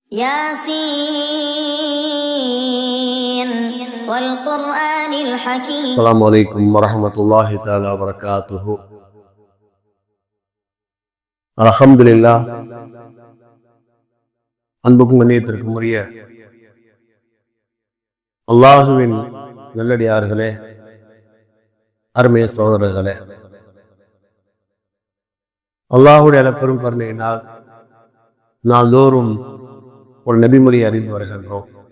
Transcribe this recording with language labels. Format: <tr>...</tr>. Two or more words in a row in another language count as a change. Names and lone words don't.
<ar>ياسين والقرآن الحكيم. السلام عليكم ورحمة الله تعالى وبركاته. الحمد لله.</ar> <ta>அன்புக்கும் கண்ணியத்திற்கும் உரிய அல்லாஹுவின் நல்லடியார்களே, அருமைய சகோதரர்களே, அல்லாஹுடைய அளப்பெரும் கருணையினால் நாள்தோறும் ஒரு நபிமொழி அறிந்து வருகின்றோம்.</ta>